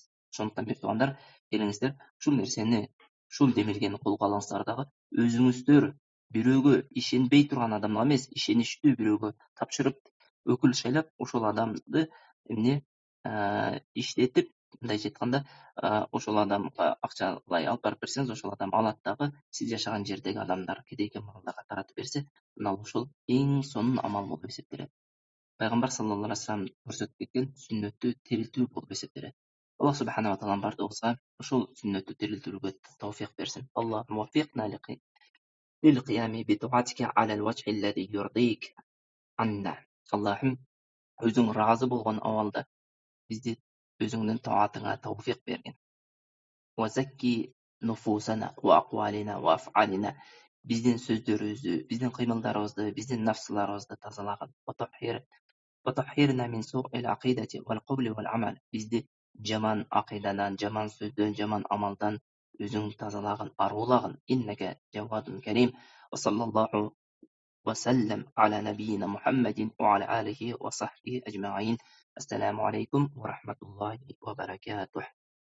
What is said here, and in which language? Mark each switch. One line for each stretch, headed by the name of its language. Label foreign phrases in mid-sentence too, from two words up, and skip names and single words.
Kyrgyz: Ошондуктан бир туугандар, келиңиздер, ушул нерсени, ушул демилгени колго алыңыздар дагы өзүңүздөр бирөөгө ишенбей турган адамга эмес, ишеничтүү бирөөгө тапшырып, өкүл шайлап, ошол адамды эмне иштетип, мындайча айтканда, ошол адамга акчалай алып барып берсеңиз, ошол адам алат дагы сиз жашаган жердеги адамдар, кедей кембагалдарга таратып берсе, мына ошол эң сонун амал болуп эсептелет. Пайгамбар
Arabic: صلى الله عليه وسلم
Kyrgyz: көрсөтүп кеткен сүннөттү тирилтүү болуп эсептелет. Аллах
Arabic: سبحانه وتعالى
Kyrgyz: бардыгыбызга ошол сүннөттү тирилтүүгө тауфик берсин.
Arabic: اللهم وفقنا للقيام بطاعتك على الوجه الذي يرضيك عنا.
Kyrgyz: Аллахым, өзүң ыраазы болгон абалда бизди өзүңдүн таатыңа тауфик бергин.
Arabic: وزكي نفوسنا وأقوالنا وأفعالنا.
Kyrgyz: Биздин сөздөрүбүздү, биздин кыймылдарыбызды, биздин нафсыларыбызды тазалагын.
Arabic: وطهرنا من سوء العقيدة والقول والعمل.
Kyrgyz: Бизди жаман акыйдадан, жаман сөздөн, жаман амалдан өзүң тазалагын, аруулагын.
Arabic: إنك جواد كريم. وصلى الله وسلم على نبينا محمد وعلى آله وصحبه أجمعين. السلام عليكم ورحمة الله وبركاته.